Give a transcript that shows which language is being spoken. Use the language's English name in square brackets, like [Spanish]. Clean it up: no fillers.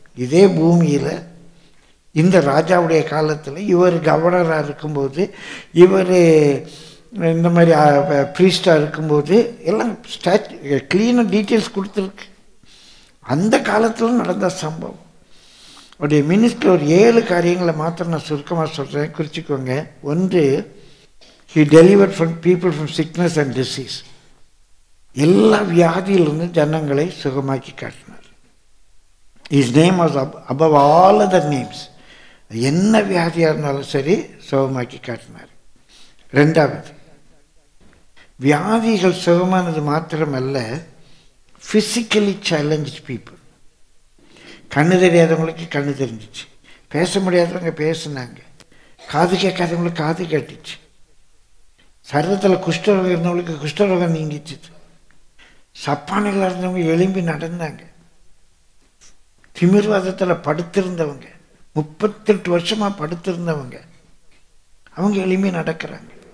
[Tamil] இதே பூமியில் இந்த ராஜாவுடைய காலத்தில் இவர் கவர்னராக இருக்கும்போது, இவர் இந்த மாதிரி ப்ரீஸ்டாக இருக்கும்போது எல்லாம் க்ளீனாக டீட்டெயில்ஸ் கொடுத்துருக்கு. அந்த காலத்தில் நடந்த சம்பவம். அவருடைய மினிஸ்ட்ரி ஒரு 7 காரியங்களை மாத்திரம் நான் சுருக்கமாக சொல்கிறேன், குறிச்சிக்கோங்க. [English] 1, he delivered from people from sickness and disease. [Tamil] எல்லா வியாதியிலிருந்து ஜனங்களை சுகமாக்கி காட்டினார். [English] his name was above all other names. [Tamil] என்ன வியாதியாக இருந்தாலும் சரி சுகமாக்கி காட்டினார். 2வது, வியாதிகள் சுகமானது மாத்திரமல்ல, ஃபிசிக்கலி சேலஞ்ச் பீப்புள். கண்ணு தெரியாதவங்களுக்கு கண்ணு தெரிஞ்சிச்சு, பேச முடியாதவங்க பேசுனாங்க, காது கேட்காதவங்களுக்கு காது கேட்டுச்சு, சரீரத்தில் குஷ்டரோகம் இருந்தவங்களுக்கு குஷ்டரோகம் நீங்கிச்சு, சப்பானில் இருந்தவங்க எழும்பி நடந்தாங்க, திமிர்வாதத்தில் படுத்திருந்தவங்க 38 வருஷமாக படுத்திருந்தவங்க அவங்க எழும்பி நடக்கிறாங்க.